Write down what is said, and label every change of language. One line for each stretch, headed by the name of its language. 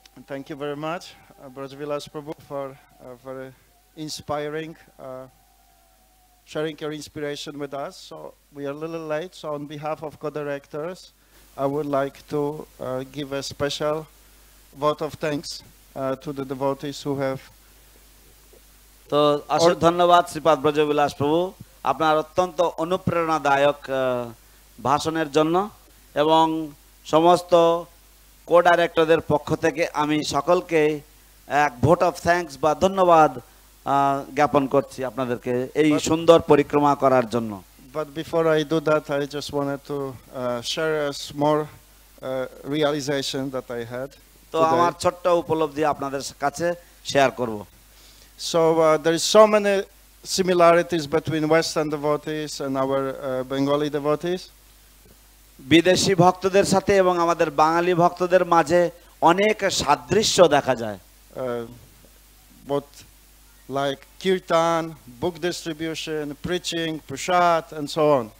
English: Thank you very much, Brajvilas Prabhu, for inspiring, sharing your inspiration with us. So we are a little late, so on behalf of co-directors, I would like to give a special vote of thanks to the devotees who have.
Bangla: তো অশেষ ধন্যবাদ শ্রীপাদ ব্রজবিলাস প্রভু আপনার অত্যন্ত অনুপ্রেরণাদায়ক ভাষণের জন্য এবং সমস্ত কো-ডাইরেক্টরদের পক্ষ থেকে আমি সকলকে এক ভোট অফ থ্যাঙ্কস বা ধন্যবাদ জ্ঞাপন করছি আপনাদেরকে এই সুন্দর পরিক্রমা করার জন্য।
English: But before I do that, I just wanted to share a small realization that I had.
Bangla: তো আমার ছোট্ট উপলব্ধি আপনাদের কাছে শেয়ার করব।
English: So there is so many similarities between Western devotees and our Bengali devotees.
Bangla: বিদেশি ভক্তদের সাথে এবং আমাদের বাঙালি ভক্তদের মাঝে অনেক সাদৃশ্য দেখা যায়।
English: Both like kirtan, book distribution, preaching, prasad and so on.